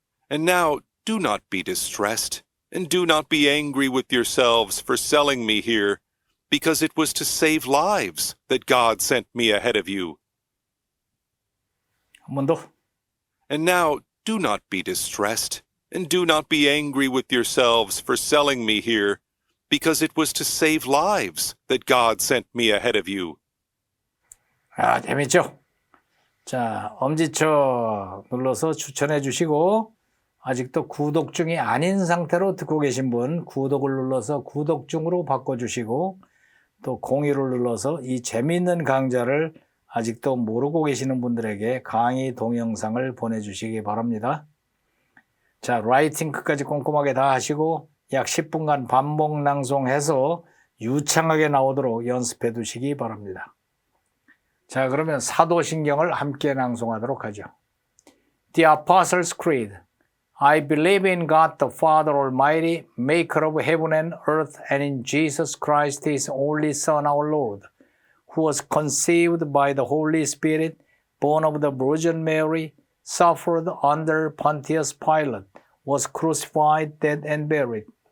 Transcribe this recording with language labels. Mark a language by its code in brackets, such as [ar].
[en] And now, do not be distressed, and do not be angry with yourselves for selling me here, because it was to save lives that God sent me ahead of you. [ko] 한 번 더. [en] And now, do not be distressed, and do not be angry with yourselves for selling me here, because it was to save lives that God sent me ahead of you. [ko] 아, 재밌죠? 자, 엄지척 눌러서 추천해 주시고 아직도 구독 중이 아닌 상태로 듣고 계신 분 구독을 눌러서 구독 중으로 바꿔주시고 또 공유를 눌러서 이 재미있는 강좌를 아직도 모르고 계시는 분들에게 강의 동영상을 보내주시기 바랍니다. 자, 라이팅 끝까지 꼼꼼하게 다 하시고 약 10분간 반복 낭송해서 유창하게 나오도록 연습해 두시기 바랍니다. 자, 그러면 사도신경을 함께 낭송하도록 하죠. [en] The Apostles' Creed. I believe in God the Father Almighty, maker of heaven and earth, and in Jesus Christ, his only Son, our Lord, who was conceived by the Holy Spirit, born of the Virgin Mary, suffered under Pontius Pilate, was crucified, dead, and buried.